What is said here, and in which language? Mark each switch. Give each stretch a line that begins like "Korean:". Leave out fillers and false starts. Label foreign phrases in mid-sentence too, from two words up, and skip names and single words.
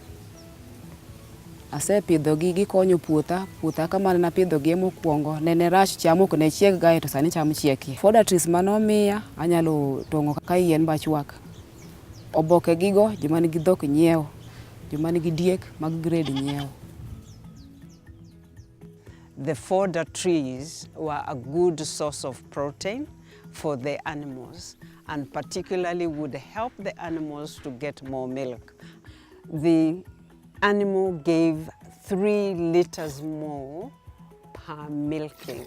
Luo (Kenya and Tanzania): Asepidhogi gikonyo puotha kamane napidhogi mokwongo, nene rach cham ok ne chieg gae to sani cham chieki.
English: Fodder trees
Luo (Kenya and Tanzania): manomiya anyalo tong'o ka yien bachwak. Oboke gigo joma nigi dhok nyiewo, joma nigi diek mag grade nyiewo.
English: The fodder trees were a good source of protein for the animals, and particularly would help the animals to get more milk. The animal gave 3 liters more per milking.